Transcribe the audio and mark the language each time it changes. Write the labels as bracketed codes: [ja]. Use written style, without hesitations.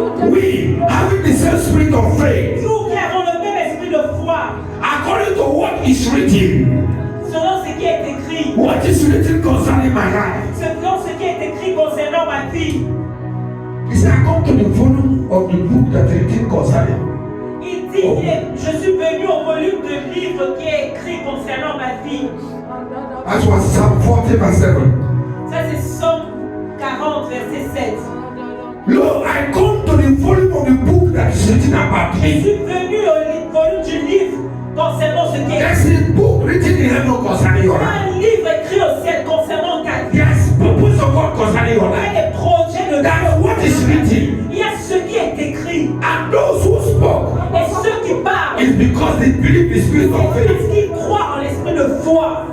[en] we having the same spirit of faith, [fr] nous qui avons le même esprit de foi, [en] according to what is written. [fr] selon ce qui est écrit, [en] What is written concerning my life? [fr] selon ce qui est écrit concernant ma vie. [en] He said, I come to the volume of the book that is written concerning. [fr] Il dit, je suis venu au volume de livre qui est écrit concernant ma vie. [en] That was Psalm 40 verse 7. [fr] Ça c'est Somme 40, verset 7. [en] Lord, I come to the volume of the book that is written about [fr] Je [en] me. [fr] suis venu au volume du livre concernant ce qui est [en] There's a book written in heaven concerning your life. [fr] un livre écrit au ciel concernant ta vie. [en] There's purpose of God concerning your [fr] Il y [en] life. [fr] a des projets de [en] That's [fr] Dieu. [en] what is written. [fr] Il y a ce qui est écrit. [en] And those who spoke [fr] Et ceux qui parlent, [en] is because they believe the spirit of faith. [fr] parce qu'ils croient en l'esprit de foi.